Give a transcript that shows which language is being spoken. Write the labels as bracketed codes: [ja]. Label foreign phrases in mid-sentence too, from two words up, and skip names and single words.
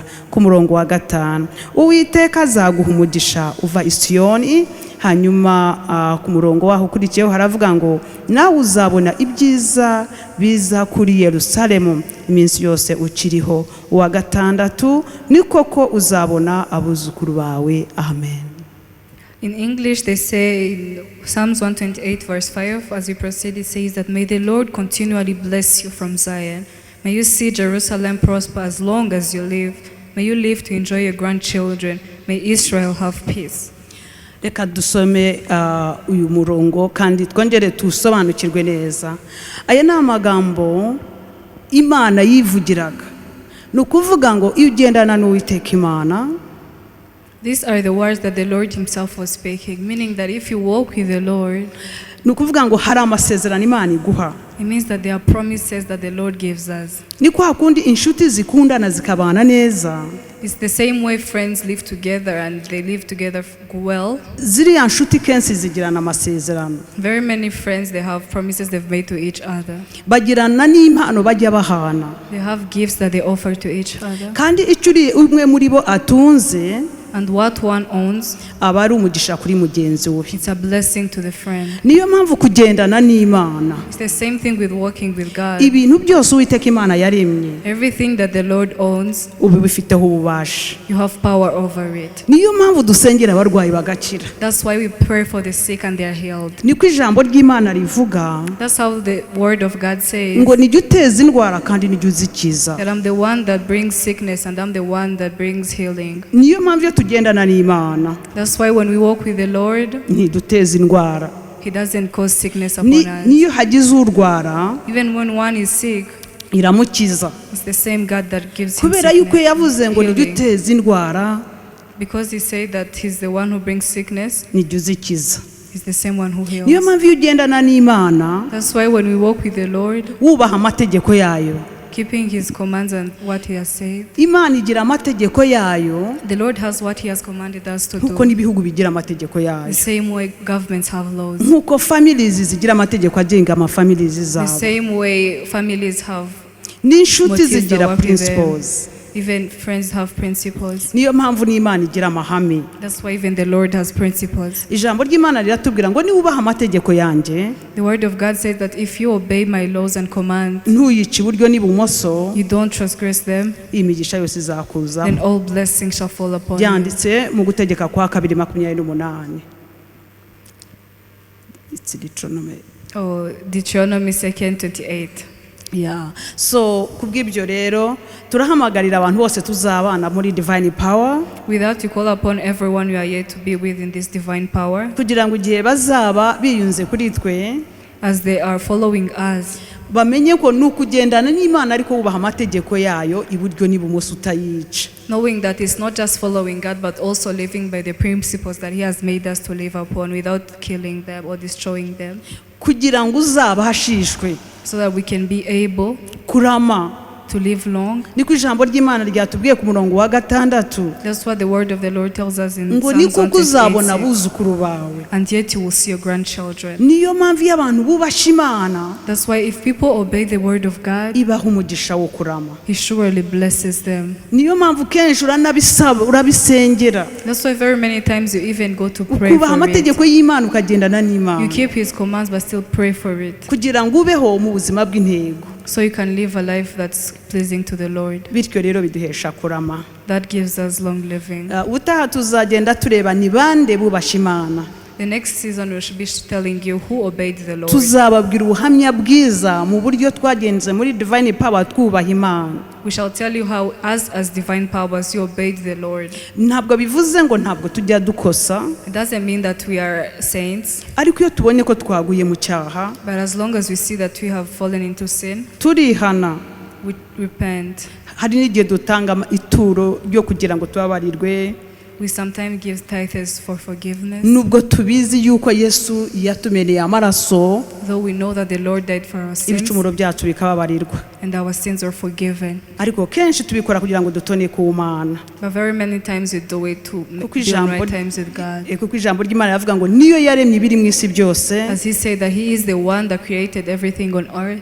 [rw] Ku murongo wa 5 Uwiteka azaguha umugisha uva i Siyoni. Hanyuma ku murongo waho ukurikiyeho haravuga ngo nawe uzabona ibyiza biza kuri Yerusalemu iminsi yose ukiriho. Uwa 6 ni koko uzabona abuzukuru bawe. Amen. [en] In English, they say in Psalms 128, verse 5, as we proceed, it says that, may the Lord continually bless you from Zion. May you see Jerusalem prosper as long as you live. May you live to enjoy your grandchildren. May Israel have peace. [rw] Reka dusome uyu murongo kandi twongere tusobanukirwe neza. Aya ni amagambo Imana yivugiraga. Ni ukuvuga ngo iyo ugendana n'Uwiteka Imana, [en] these are the words that the Lord himself was speaking, meaning that if you walk with the Lord, [rw] ni ukuvuga ngo hari amasezerano Imana iguha. [en] it means that there are promises that the Lord gives us. [rw] Ni kwa kundi inshuti zikundana zikabana neza. [en] It's the same way friends live together and they live together well. [rw] Ziriya nshuti kenshi zigirana amasezerano. [en] Very many friends, they have promises they've made to each other. [rw] Bagirana n'impano bajya bahana. [en] They have gifts that they offer to each other. [rw] Kandi icyo umwe muri bo atunze, [en] And what one owns, [rw] aba ari umugisha kuri mugenzi we. [en] it's a blessing to the friend. [rw] Niyo mpamvu kugendana n'Imana, [en] It's the same thing with walking with God. [rw] ibintu byose Uwiteka Imana yaremye [en] Everything that the Lord owns, [rw] ubu bifiteho ububasha. [en] you have power over it. [rw] Niyo mpamvu dusengera abarwayi bagakira. [en] That's why we pray for the sick and they are healed. [rw] Niko ijambo ry'Imana rivuga [en] That's how the word of God says [rw] ngo nijye uteza indwara kandi nijye uzikiza. [en] that I'm the one that brings sickness and I'm the one that brings healing. [rw] Niyo mpamvu iyo tugendana n'Imana [en] That's why when we walk with the Lord, [rw] ntiduteza indwara. [en] he doesn't cause sickness upon us. [rw] Niyo hagize urwara [en] Even when one is sick, [rw] iramukiza. [en] it's the same God that gives him [rw] Kubera yuko [en] sickness, [rw] yavuze ngo nijye [en] healing. [rw] uteza indwara [en] Because he said that he's the one who brings sickness, [rw] nijye uzikiza. [en] he's the same one who [rw] Niyo [en] heals. [rw] mpamvu iyo ugendana n'Imana [en] That's why when we walk with the Lord, [rw] wubaha amategeko yayo. [en] keeping his commands and what he has said, [rw] Imana igira amategeko yayo [en] the Lord has what he has commanded us to [rw] nkuko [en] do. [rw] n'ibihugu bigira amategeko [en] The [rw] yayo, [en] same way governments have laws. [rw] nkuko families zigira amategeko agenga amafamilies [en] The [rw] zabo, [en] same way families have [rw] n'inshuti [en] motives that [rw] zigira [en] work with them. principles. Even friends have principles. [rw] niyo mpamvu n'Imana igira amahame. [en] That's why even the Lord has principles. [rw] Ijambo ry'Imana riratubwira ngo niba ubaha amategeko yanjye, [en] The word of God says that if you obey my laws and commands, [rw] ntuyice iburyo n'ibumoso, [en] you don't transgress them, [rw] imigisha yose izakuza. [en] then all blessings shall fall upon you. [rw] Byanditse mu gutegeka kwa 2:28. [en] It's Deuteronomy. Oh, Deuteronomy 2:28. [rw] Yeah. So kubw'ibyo rero turahamagarira abantu bose tuzabana muri [en] divine power, Without you call upon everyone you are yet to be with in this divine power, [rw] kugira ngo igihe bazaba biyunze kuri twe [en] as they are following us, [rw] bamenye ko nukugendana n'Imana ariko wubaha amategeko yayo iburyo n'ibumoso utayica. [en] knowing that it's not just following God but also living by the principles that He has made us to live upon without killing them or destroying them, [rw] Kugira ngo uzaba hashishwe [en] so that we can be able [rw] kurama, [en] to live long. [rw] niko ijambo ry'Imana ryatubwiye ku murongo wa 6. [en] That's what the word of the Lord tells us in [rw] ngo [en] Psalms [rw] niko [en] 128. [rw] kuzabona abuzukuru bawe. [en] And yet you will see your grandchildren. [rw] Niyo mpamvu iyo abantu bubasha Imana [en] That's why if people obey the word of God, [rw] ibaha umugisha wo kurama. [en] He surely blesses them. [rw] Niyo mpamvu kenshi uranabisaba, urabisengera, [en] That's why very many times you even go to pray [rw] ukubaha [en] for it. [rw] amategeko y'Imana ukagendana [en] You [rw] n'Imana, [en] keep His commands but still pray for it, [rw] kugira ngo ubeho mu buzima bw'intego. [en] so you can live a life that's pleasing to the Lord. [rw] Bityo rero biduhesha kurama. [en] That gives us long living. [rw] Utaha tuzagenda tureba ni bande bubasha Imana, [en] The next season we should be telling you who obeyed the Lord. [rw] tuzababwira ubuhamya bwiza mu buryo twagenze muri [en] divine power [rw] twubaha Imana. [en] We shall tell you how, as divine powers, you obeyed the Lord. [rw] Ntabwo bivuze ngo ntabwo tujya dukosa, [en] It doesn't mean that we are saints, [rw] ariko iyo tubonye ko twaguye mu cyaha [en] but as long as we see that we have fallen into sin, [rw] turihana. [en] we repent. [rw] Hari n'igihe dutanga ituro ryo kugira ngo tubabarirwe, [en] We sometimes give tithes for forgiveness, [rw] nubwo tubizi yuko Yesu yatumeneye amaraso, [en] though we know that the Lord died for our sins [rw] ibicumuro byacu bikababarirwa. [en] and our sins are forgiven. [rw] Ariko kenshi tubikora kugira ngo dutone ku Mana, [en] But very many times we do it to [rw] Kuko [en] be on [rw] ijambo- [en] right times with God. [rw] kuko ijambo ry'Imana rivuga ngo niyo yaremye ibiri mu isi byose, [en] As He said that He is the one that created everything on earth,